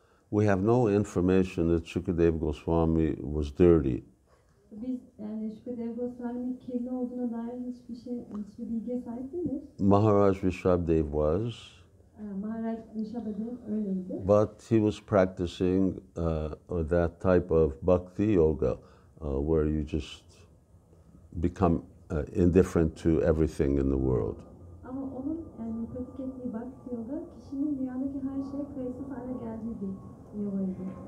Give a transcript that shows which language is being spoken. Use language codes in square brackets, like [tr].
[en] We have no information that Shukadev Goswami was dirty. [tr] Biz yani Yashukadev Goswami'nin kirli olduğuna dair hiçbir bilgiye sahip değiliz. [en] Maharaj Rishabhadev was. [tr] Maharaj Rishabhadev öyleydi. [en] But he was practicing that type of bhakti yoga where you just become indifferent to everything in the world. [tr] Ama onun yani pratik ettiği bhakti yoga kişinin dünyadaki her şeye kayıtsız hale geldiği bir yogaydı.